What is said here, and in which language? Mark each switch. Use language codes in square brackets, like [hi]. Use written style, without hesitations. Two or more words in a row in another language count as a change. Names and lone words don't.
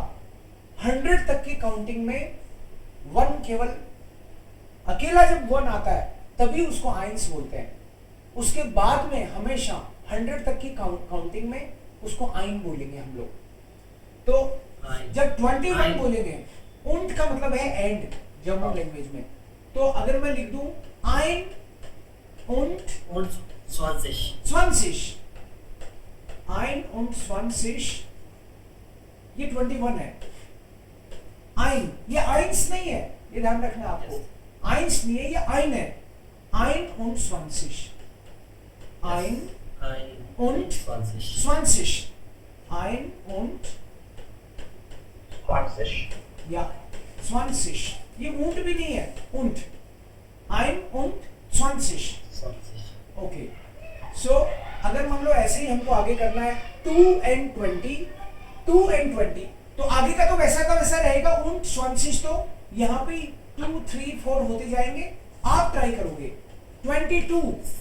[hi] 100 तक की काउंटिंग में 1 केवल अकेला जब 1 आता है तभी उसको आइंस बोलते हैं। उसके बाद में हमेशा 100 तक की काउंटिंग में उसको आइन बोलेंगे हम लोग। तो जब 21 बोलेंगे, उंट का मतलब है एंड जर्मन लैंग्वेज में, तो अगर मैं लिख दूं [de] ein und 20, ein und 20, [hi] ये 21 है। आइन, ये आइंस नहीं है, ये ध्यान रखना आपको। आइंस नहीं है, ये आइन है। [de] ein und 20, ein und 20, ein und [hi] 20. ja 20, ये ऊंट भी नहीं है, [de] und ein und 20। [hi] ओके, सो अगर मान लो ऐसे ही हमको आगे करना है 2 and 20, 2 and 20, तो आगे का तो वैसा का वैसा रहेगा und 20, तो यहाँ पे 2 3 4 होते जाएंगे। आप ट्राई करोगे 22,